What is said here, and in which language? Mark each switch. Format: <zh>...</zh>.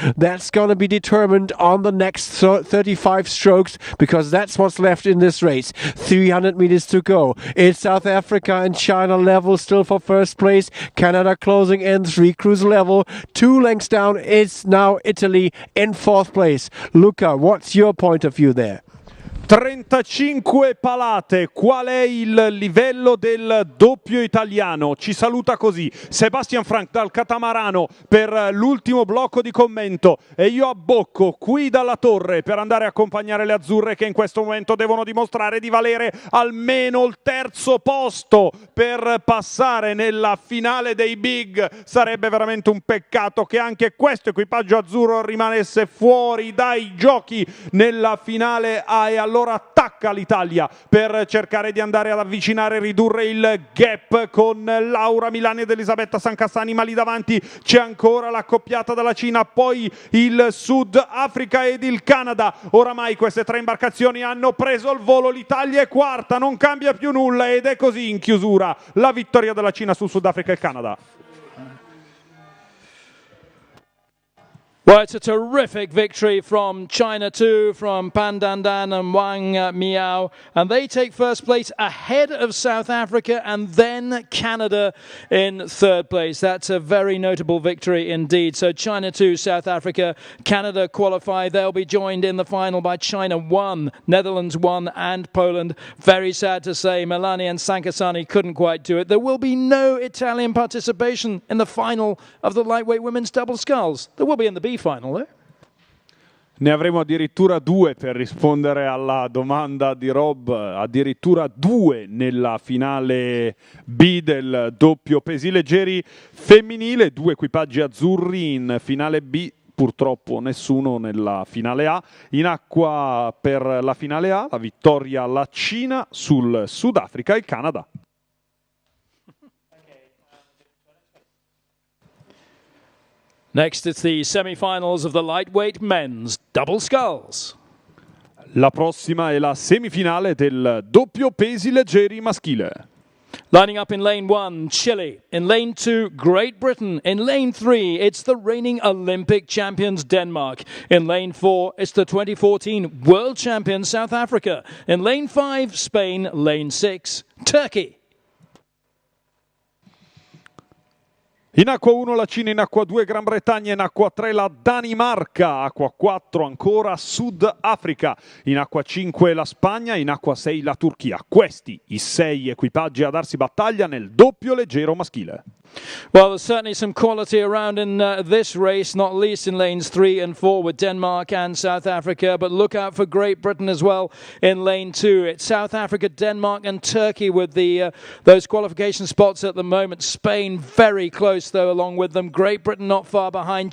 <en>That's going to be determined on the next 35 strokes, because that's what's left in this race. 300 meters to go. It's South Africa and China level still for first place. Canada closing in, 3 crews level. 2 lengths down, it's now Italy in 4th place. Luca, what's your point of view there?</en> <it>35 palate, qual è il livello del doppio italiano? Ci saluta così Sebastian Frank dal catamarano per l'ultimo blocco di commento, e io abbocco qui dalla torre per andare a accompagnare le azzurre, che in questo momento devono dimostrare di valere almeno il 3° posto per passare nella finale dei big. Sarebbe veramente un peccato che anche questo equipaggio azzurro rimanesse fuori dai giochi nella finale A, e allora attacca l'Italia per cercare di andare ad avvicinare e ridurre il gap con Laura Milani ed Elisabetta Sancassani, ma lì davanti c'è ancora l'accoppiata dalla Cina, poi il Sud Africa ed il Canada. Oramai queste 3 imbarcazioni hanno preso il volo, l'Italia è quarta, non cambia più nulla, ed è così in chiusura la vittoria della Cina sul Sud Africa e Canada.</it> <en>Well, it's a terrific victory from China too, from Pan Dandan and Wang Miao. And they take first place ahead of South Africa and then Canada in 3rd place. That's a very notable victory indeed. So China 2, South Africa, Canada qualify. They'll be joined in the final by China 1, Netherlands 1 and Poland. Very sad to say Milani and Sankasani couldn't quite do it. There will be no Italian participation in the final of the lightweight women's double sculls. There will be in the B final, eh?</en> <it>Ne avremo addirittura 2 per rispondere alla domanda di Rob, addirittura 2 nella finale B del doppio pesi leggeri femminile, 2 equipaggi azzurri in finale B. Purtroppo nessuno nella finale A. In acqua per la finale A, la vittoria alla Cina sul Sudafrica e il Canada.</it> <en>Next, it's the semi-finals of the lightweight men's double sculls.</en> <it>La prossima è la semifinale del doppio pesi leggeri maschile.</it> <en>Lining up in lane 1, Chile. In lane 2, Great Britain. In lane 3, it's the reigning Olympic champions, Denmark. In lane 4, it's the 2014 world champion, South Africa. In lane 5, Spain. Lane 6, Turkey.</en> <it>In acqua 1 la Cina, in acqua 2 Gran Bretagna, in acqua 3 la Danimarca, acqua 4 ancora Sud Africa, in acqua 5 la Spagna, in acqua 6 la Turchia. Questi i 6 equipaggi a darsi battaglia nel doppio leggero maschile.</it> <en>Well, there's certainly some quality around in this race, not least in lanes 3 and 4 with Denmark and South Africa. But look out for Great Britain as well in lane 2. It's South Africa, Denmark and Turkey with those qualification spots at the moment. Spain very close, though, along with them. Great Britain not far behind.</en>